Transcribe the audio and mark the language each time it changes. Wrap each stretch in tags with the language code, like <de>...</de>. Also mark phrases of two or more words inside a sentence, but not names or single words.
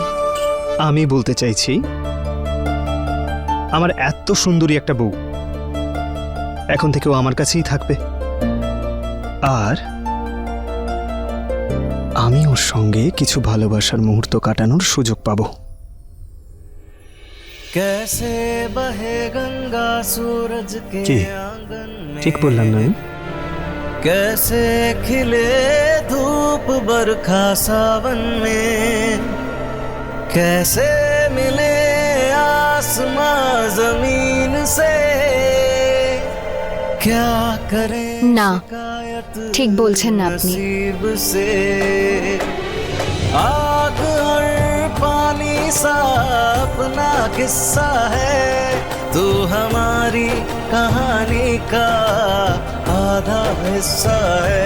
<bn>আমি বলতে চাইছি, আমার এত সুন্দরী একটা বউ এখন থেকেও আমার কাছেই থাকবে, আর আমি ওর সঙ্গে কিছু ভালোবাসার মুহূর্ত কাটানোর সুযোগ পাবো।</bn> <hi>कैसे बहे गंगा सूरज के</hi> <bn>কি</bn> <hi>आंगन में,</hi> <bn>ঠিক বললাম না?</bn> <hi>कैसे खिले धूप बरखा सावन में, कैसे मिले आसमां जमीन से, क्या करे</hi> <bn>না,</bn> <hi>शिकायत</hi> <bn>ঠিক বলছেন না আপনি।</bn> <hi>नसीब से, आग और पानी सा अपना किस्सा है, तू हमारी कहानी का आधा हिस्सा है।</hi>